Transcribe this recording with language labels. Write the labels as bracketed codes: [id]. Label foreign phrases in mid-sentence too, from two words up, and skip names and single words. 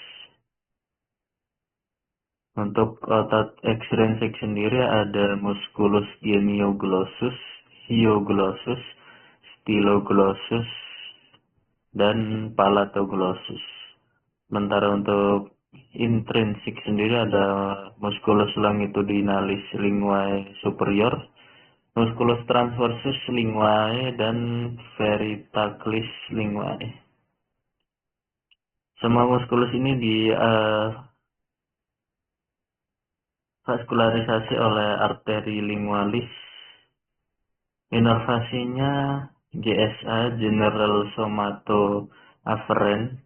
[id] Untuk otot ekstrinsik sendiri ada musculus genioglossus, hyoglossus, styloglossus, dan palatoglossus. Sementara untuk intrinsik sendiri ada musculus longitudinalis linguae superior, musculus transversus linguae dan verticalis linguae. Semua muskulus ini vaskularisasi oleh arteri lingualis. Inervasinya GSA, [en] General Somato Afferent.